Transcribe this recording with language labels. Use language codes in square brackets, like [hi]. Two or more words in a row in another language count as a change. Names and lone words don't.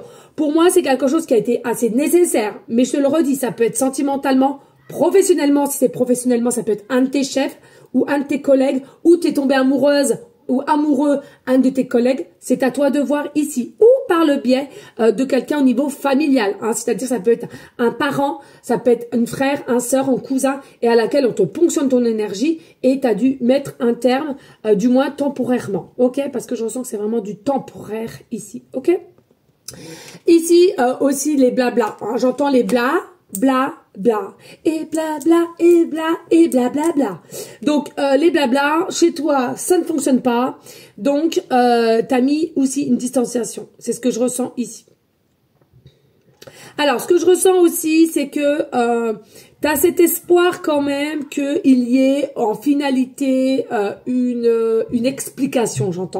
[fr] Pour moi c'est quelque chose qui a été assez nécessaire, mais je te le redis, ça peut être sentimentalement, professionnellement, si c'est professionnellement ça peut être un de tes chefs ou un de tes collègues ou tu es tombée amoureuse ou amoureux, un de tes collègues, c'est à toi de voir ici, ou par le biais de quelqu'un au niveau familial, hein, c'est-à-dire ça peut être un parent, ça peut être un frère, un sœur, un cousin, et à laquelle on te ponctionne ton énergie, et tu as dû mettre un terme, du moins temporairement, ok? Parce que je ressens que c'est vraiment du temporaire ici, ok? Ici, aussi les blabla, hein, j'entends les bla, bla, bla, et bla, bla, et bla, et bla, bla, bla. Donc, les blabla, chez toi, ça ne fonctionne pas. Donc, t'as mis aussi une distanciation. C'est ce que je ressens ici. Alors, ce que je ressens aussi, c'est que tu as cet espoir quand même qu'il y ait en finalité une explication, j'entends.